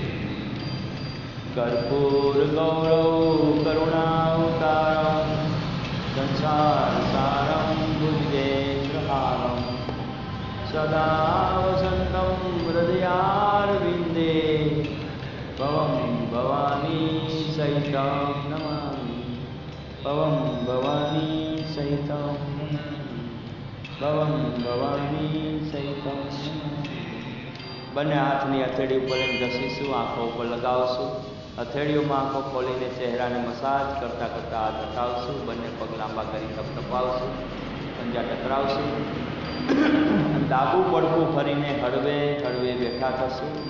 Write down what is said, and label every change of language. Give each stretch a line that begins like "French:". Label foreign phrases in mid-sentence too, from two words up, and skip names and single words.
Sanskrit: कर्पूर गौरव करुणावतारं संसार सारं भुजगेन्द्रहारं सदा वसन्तं हृदयारविन्दे भवं भवानी सहितं नमामि. भवं भवानी सहितं भवं भवानी सहितं.
Gujarati: બંને હાથની હથેળી ઉપર લઈને ઘસીશું, આંખો ઉપર લગાવશું. હથેળીઓમાં આંખો ખોલીને ચહેરાને મસાજ કરતાં કરતાં હાથ હટાવશું. બંને પગ લાંબા કરી તપતપાવશું, પંજા ટકરાવશું. ડાબું પડખું ફરીને હળવે હળવે બેઠા થશું.